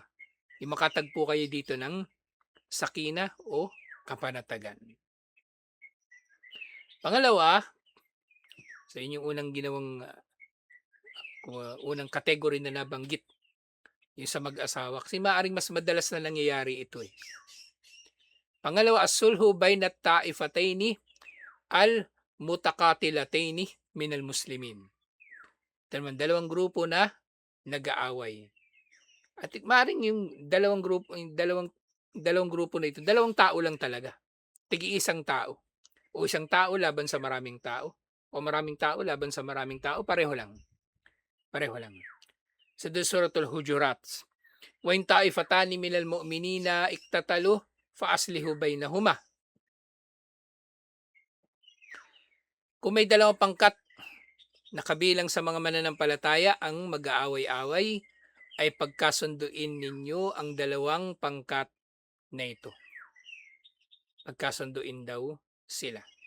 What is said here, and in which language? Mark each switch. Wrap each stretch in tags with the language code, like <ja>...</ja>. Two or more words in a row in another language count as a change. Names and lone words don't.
<tl>Yung makatagpo kayo dito ng sakina o kapanatagan. Pangalawa, sa inyong unang ginawang unang category na nabanggit, yung sa mag-asawa. Kasi maaring mas madalas na nangyayari ito eh. Pangalawa,</tl> <ar>الصلح بين الطائفتين المتقاتلتين من المسلمين.</ar> <tl>Dalawang grupo na nag-aaway. At maaring yung dalawang grupo na ito, dalawang tao lang talaga. Tigi-isang tao. O isang tao laban sa maraming tao. O maraming tao laban sa maraming tao, pareho lang. Pareho lang. Sa Suratul Hujurat,</tl> <ar>وإن طائفتان من المؤمنين اقتتلوا فأصلحوا بينهما.</ar> <tl>Kung may dalawang pangkat na kabilang sa mga mananampalataya ang mag-aaway-away, ay pagkasunduin ninyo ang dalawang pangkat na ito. Pagkasunduin daw sila.</tl>